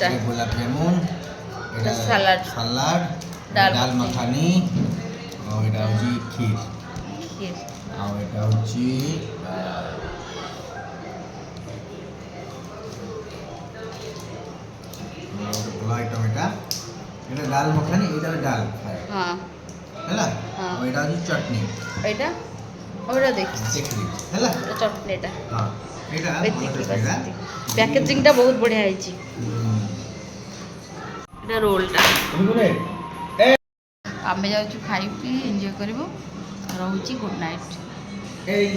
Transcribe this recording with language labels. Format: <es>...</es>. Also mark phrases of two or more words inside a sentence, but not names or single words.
<bn>গোলাপ জামুন এটা সালাড ডাল মাখানি আর এটা হচ্ছে ক্ষীর আর এটা হচ্ছে বলা আইটেম এটা ডাল মাখানি এটা ডাল হ্যাঁ</bn> <or>ହେଲା ଆଉ ଏଇଟା ହେଉଛି ଚଟନି ଏଇଟା</or> <bn>ওটা দেখি</bn> <or>ହେଲା</or> <bn>এটা চটনিটা</bn> <or>ହଁ ଏଇଟା প্যাকেজিংটা ବହୁତ ବଢିଆ ହେଇଛି এটা ରୋଲଟା ଆମେ ଯାଉଛୁ ଖାଇ ପିଇ ଏନ୍ଜୟ କରିବୁ ରହୁଛି</or> <en>good night.</en>